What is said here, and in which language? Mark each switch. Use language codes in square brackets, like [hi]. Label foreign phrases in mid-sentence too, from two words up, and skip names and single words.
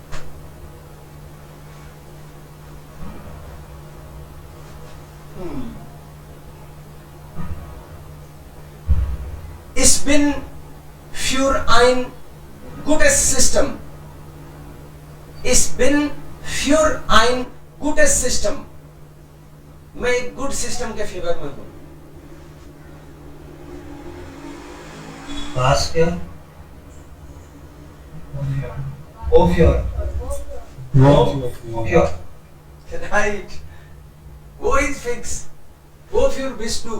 [de] Ich bin für ein gutes System. Ich bin für ein gutes System. [hi] मैं एक [en] good system [hi] के फेवर में हूं. [de] Was für? Wofür? Wofür? Right. Wo ist fix? Wofür bist du?